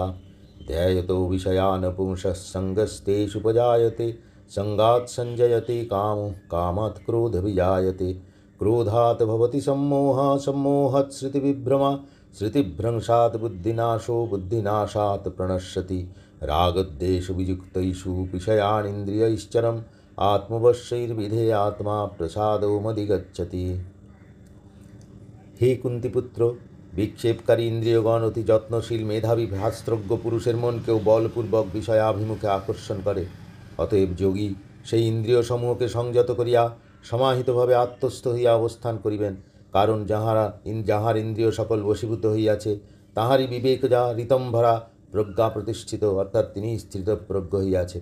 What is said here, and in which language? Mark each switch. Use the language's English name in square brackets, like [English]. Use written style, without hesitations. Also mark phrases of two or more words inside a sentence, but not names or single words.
[Sanskrit] ध्यायतो विषयान् पुंसः सङ्गस्तेषुपजायते सङ्गात् सञ्जयते कामो कामात् क्रोधविजायते क्रोधात् भवति सम्मोहः सम्मोहात् स्मृतिविभ्रमा स्मृतिभ्रंशात् बुद्धिनाशो बुद्धिनाशात् प्रणश्यति रागद्वेषु वियुक्तैषु विषयानिन्द्रियैश्चरम् आत्मवश्यैर्विधेयात्मा प्रसादो मधिगच्छति। [Bangla] হে কুন্তিপুত্র, বিক্ষেপকারী ইন্দ্রিয়গণ অতি যত্নশীল মেধাবী শাস্ত্রজ্ঞ পুরুষের মনকেও বলপূর্বক বিষয়াভিমুখে আকর্ষণ করে। অতএব যোগী সেই ইন্দ্রিয়সমূহকে সংযত করিয়া সমাহিতভাবে আত্মস্থ হইয়া অবস্থান করিবেন। কারণ যাহার ইন্দ্রিয় সকল বশীভূত হইয়াছে, তাহারই বিবেক যা ঋতম্ভরা প্রজ্ঞা প্রতিষ্ঠিত, অর্থাৎ তিনি স্থিতপ্রজ্ঞ হইয়াছেন।